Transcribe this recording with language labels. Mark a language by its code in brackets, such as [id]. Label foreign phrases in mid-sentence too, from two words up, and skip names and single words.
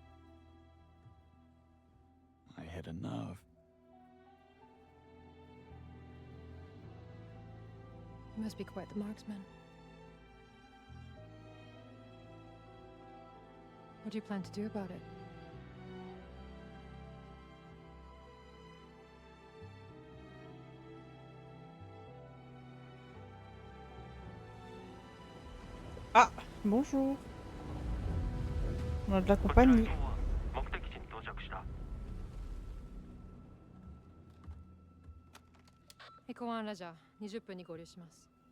[en] I hit a nerve. You must be quite the marksman. What do you plan to do about it? [fr] Ah, bonjour. On a de la compagnie. [ja] 目的地に到着した。エコワンラジャー、20分に合流します。